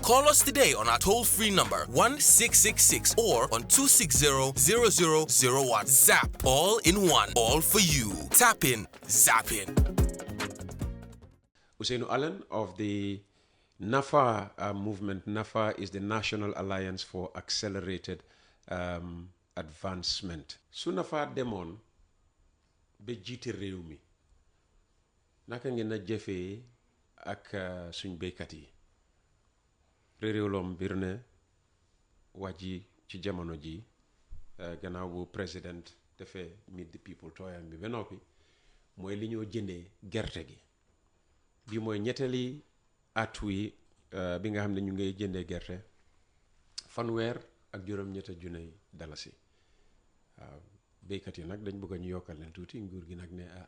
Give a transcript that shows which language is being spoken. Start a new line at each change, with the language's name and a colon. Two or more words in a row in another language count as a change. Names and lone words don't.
English: Call us today on our toll-free number 1666 or on 260-0001. Zap, all in one, all for you. Tap in, zap in. Ousainou Allen of the NAFA movement. NAFA is the National Alliance for Accelerated Advancement.
Wolof: Su NAFA demoon ba jiite réew mi naka ngeen a jëfee ak suñ béykat yi réewloom bir ne waji ci jamono ji gannaaw bu président defee
English: meet the people
Wolof: tooyam bi ba noppi mooy li ñoo jëndee gerte gi bi mooy ñettali at wi bi nga xam ne ñu ngay jëndee gerte fanweer ak juróom-ñetta junne dalasi waaw béykat yi nag dañ bëgg ñu yokkal leen tuuti nguur gi nag ne